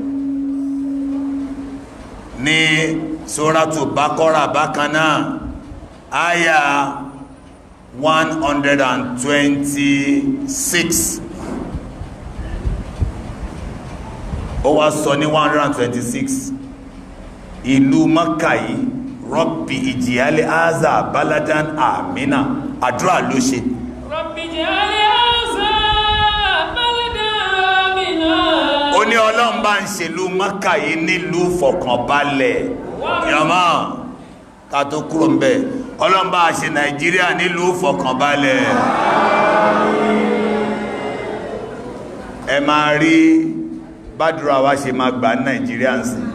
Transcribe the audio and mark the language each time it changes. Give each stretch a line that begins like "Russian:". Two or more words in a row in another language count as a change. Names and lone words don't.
Yoruba: ní Suratu Baqara bákan náà àyà 126 ó wá sọ ní 126 ìlú Mákà yìí
Arabic: رب اجعل هذا بلدا آمنا
Yoruba: àdúrà ló ṣe
Arabic: رب اجعل هذا بلدا آمنا
Yoruba: ó ní ọlọ́run bá ń ṣèlú Mákà yìí nílùú fọkànbalẹ̀ yàmá ká tó kúrò ń bẹ̀ Ọlọ́run bá ṣe Nàìjíríà nílùú fọkànbalẹ̀. Ẹ máa rí bádùrà wa ṣe máa gbà ní Nàìjíríà ń sìn.